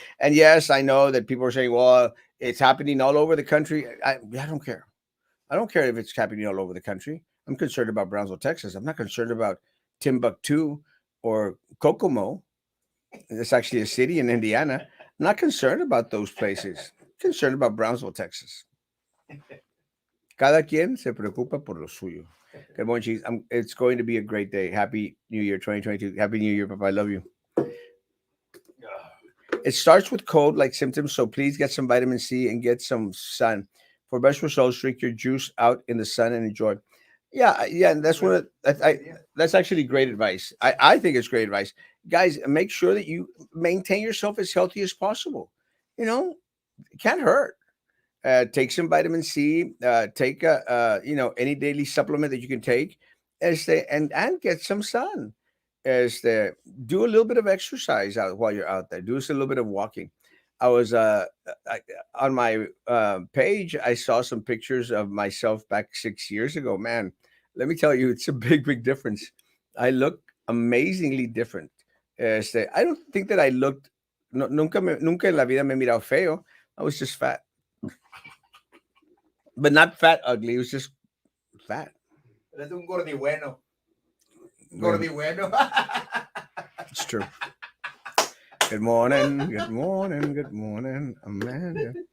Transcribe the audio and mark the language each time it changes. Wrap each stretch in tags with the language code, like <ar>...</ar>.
<en>And yes, I know that people are saying, well, it's happening all over the country. I don't care. I don't care if it's happening all over the country. I'm concerned about Brownsville, Texas. I'm not concerned about Timbuktu or Kokomo. It's actually a city in Indiana. I'm not concerned about those places. I'm concerned about Brownsville, Texas.</en> <es>Cada quien se preocupa por lo suyo.</es> <en>Good morning, Cheese. It's going to be a great day. Happy New Year 2022. Happy New Year, Papa. I love you. It starts with cold like symptoms, so please get some vitamin C and get some sun. For best results, drink your juice out in the sun and enjoy. Yeah, and that's one of that's actually great advice. I think it's great advice. Guys, make sure that you maintain yourself as healthy as possible. You know, it can't hurt. Take some vitamin C. Take any daily supplement that you can take, and get some sun. Do a little bit of exercise out while you're out there. Do a little bit of walking. I was I, on my page. I saw some pictures of myself back 6 years ago. Man, let me tell you, it's a big difference. I look amazingly different. I don't think that I looked.</en> <es>No, nunca en la vida me he mirado feo.</es> <en>I was just fat, but not fat ugly. It was just fat.</en> <es>Eres un gordi bueno.</es> <en>Well,</en> <es>Gordi bueno.</es> <en>it's true. Good morning, good morning, good morning, Amanda.</en>